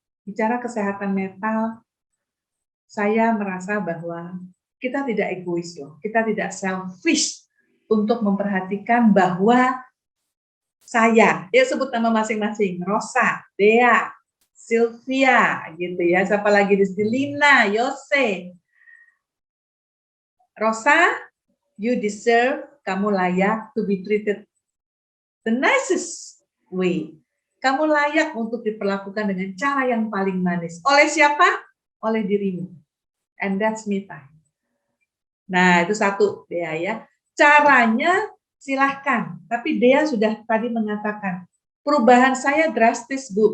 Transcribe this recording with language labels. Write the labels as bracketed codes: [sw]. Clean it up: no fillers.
[id] Bicara kesehatan mental, saya merasa bahwa kita tidak egois loh, kita tidak selfish untuk memperhatikan bahwa saya, ya sebut nama masing-masing, Rosa, Dea, Sylvia, gitu ya, siapa lagi di sini, Lina, Yose. [en] Rosa, you deserve, [id] kamu layak [en] to be treated the nicest way. [id] Kamu layak untuk diperlakukan dengan cara yang paling manis. Oleh siapa? Oleh dirimu. [en] And that's me time. [id] Nah, itu satu, Dea ya. Caranya silahkan. Tapi Dea sudah tadi mengatakan, perubahan saya drastis, Bu.